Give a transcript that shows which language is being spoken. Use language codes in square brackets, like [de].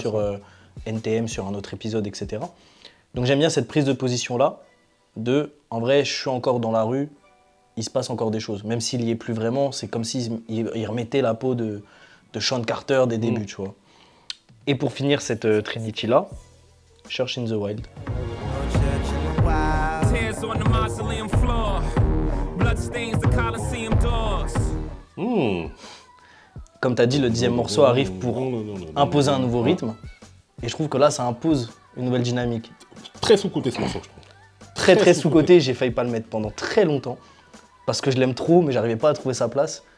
[fr] sur NTM, sur un autre épisode, etc. Donc j'aime bien cette prise de position-là, en vrai, je suis encore dans la rue, il se passe encore des choses. Même s'il y est plus vraiment, c'est comme s'il remettait la peau de Sean Carter des débuts, tu vois. Et pour finir cette Trinity-là, Church in the Wild. [en] Tears on the mausoleum floor. Blood stains the Coliseum doors. [fr] Comme tu as dit, le 10e morceau arrive pour imposer un nouveau rythme. Et je trouve que là, ça impose une nouvelle dynamique. Très sous-côté ce morceau, je trouve. Très sous-côté, j'ai failli pas le mettre pendant très longtemps. Parce que je l'aime trop, mais j'arrivais pas à trouver sa place.